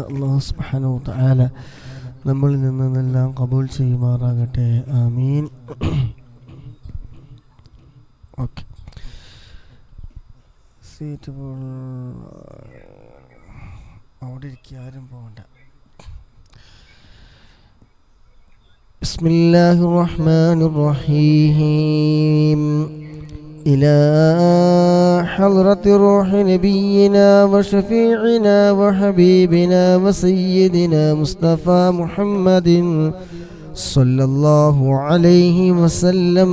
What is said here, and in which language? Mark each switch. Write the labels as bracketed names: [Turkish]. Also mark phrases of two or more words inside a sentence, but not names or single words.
[Arabic] الله سبحانه وتعالى [Malayalam] നമ്മളിൽ നിന്നെല്ലാം ഖബൂൽ ചെയ്യുമാറാകട്ടെ. ആമീൻ. ഓക്കെ, സീറ്റ് അവിടെ ഇരിക്കുക, ആരും പോകണ്ട. [Arabic] بسم الله الرحمن الرحيم. إلى حضرة روح نبينا وشفيعنا وحبيبنا وسيدنا مصطفى محمد صلى الله عليه وسلم.